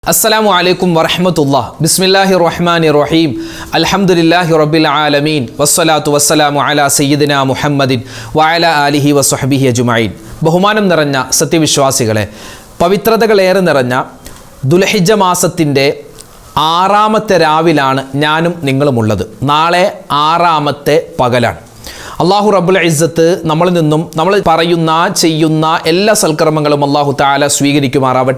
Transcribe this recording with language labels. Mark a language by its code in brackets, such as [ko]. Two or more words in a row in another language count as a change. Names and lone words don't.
[ar] السلام عليكم ورحمة الله بسم الله الرحمن الرحيم الحمد لله رب العالمين والصلاة والسلام على سيدنا محمد وعلى آله وصحبه أجمعين [ml] ബഹുമാനം നിറഞ്ഞ സത്യവിശ്വാസികളെ, പവിത്രതകളേറെ നിറഞ്ഞ ദുൽഹിജ്ജ മാസത്തിൻ്റെ 6ാമത്തെ രാവിലാണ് ഞാനും നിങ്ങളുമുള്ളത്. നാളെ 6ാമത്തെ പകലാണ്. [ar] الله رب العزة [ml] നമ്മളിൽ നിന്നും നമ്മൾ പറയുന്ന ചെയ്യുന്ന എല്ലാ സൽക്കർമ്മങ്ങളും [ar] الله تعالى [ml] സ്വീകരിക്കുമാറാവട്ടെ.